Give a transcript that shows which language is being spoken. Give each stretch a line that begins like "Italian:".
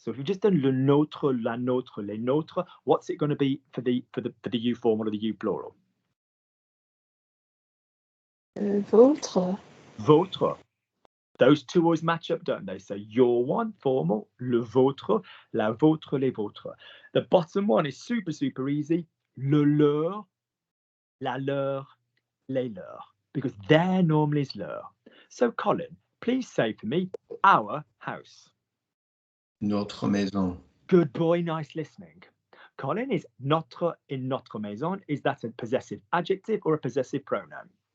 English: So if you've just done le notre, la notre, les nôtres, what's it going to be for the you formal or the you plural?
French: Votre.
English: Votre. Those 2 always match up, don't they? So your one, formal,
French: le vôtre, la vôtre, les vôtres.
English: The bottom one is super, super easy.
French: Le leur, la leur, les leurs.
English: Because their normally is leur. So Colin, please say for me, our house.
French: Notre maison.
English: Good boy, nice listening. Colin, is notre in notre maison, is that a possessive adjective or a possessive pronoun?